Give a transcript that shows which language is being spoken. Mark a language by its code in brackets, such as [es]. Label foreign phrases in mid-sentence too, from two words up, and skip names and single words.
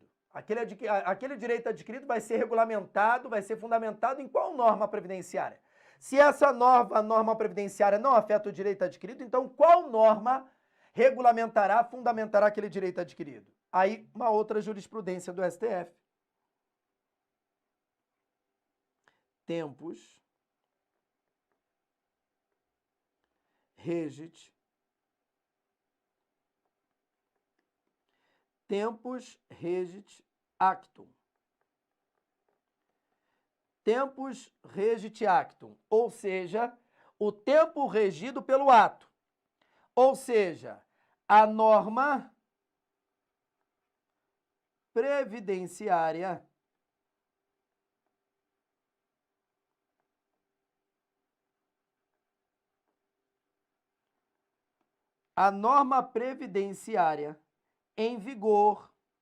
[pt] Aquele direito adquirido vai ser regulamentado, vai ser fundamentado em qual norma previdenciária? Se essa nova norma previdenciária não afeta o direito adquirido, então qual norma regulamentará, fundamentará aquele direito adquirido? Aí, uma outra jurisprudência do STF. [la] Tempus regit actum. Tempus regit actum, [pt] ou seja, o tempo regido pelo ato. Ou seja, a norma previdenciária em vigor